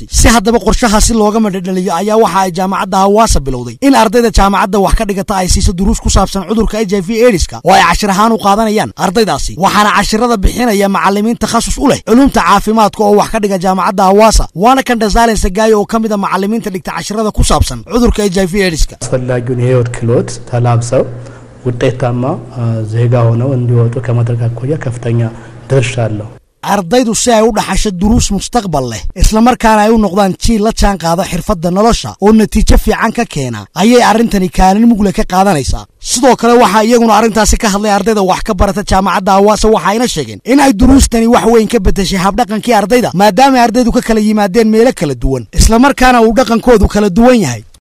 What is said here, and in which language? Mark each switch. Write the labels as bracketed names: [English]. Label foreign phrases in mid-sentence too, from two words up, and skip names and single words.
[Somali] haddaba qorshahaasi looga madhaliyo ayaa waxa ay jaamacadda Hawaasa bilowday in ardayda jaamacadda wax ka dhigata ay siiso duruus ku saabsan cudurka HIV/AIDS-ka oo ay cashir ahaan u qaadanayaan ardaydaasi, waxaana cashirada bixinaya macallimiin takhasus u leh culuumta caafimaadka oo wax ka dhiga jaamacadda Hawaasa, waana kan Dazalen Sagaayo oo kamid ah macallimiinta dhigta cashirada ku saabsan cudurka HIV/AIDS-ka. [Amharic] አስፈላጊውን የህይወት ክህሎት ተላብሰው ውጤታማ ዜጋ ሆነው እንዲወጡ ከማድረግ አኳያ ከፍተኛ ድርሻ አለው። [Somali] ardaydu si ay u dhaxasho duruus mustaqbal leh isla markaana ay u noqdaan jiil la jaan qaada xirfadda nolosha oo natiijo fiican ka keena ayay arrintani kaalin mugle ka qaadanaysaa. sidoo kale waxa iyaguna arrintaasi ka hadlay ardayda wax ka barata jaamacadda Hawaasa, waxayna sheegeen in ay duruustani wax weyn ka bedeshay habdhaqankii ardayda maadaama ardaydu ka kala yimaadeen meelo kala duwan isla markaana uu dhaqankoodu kala duwan yahay.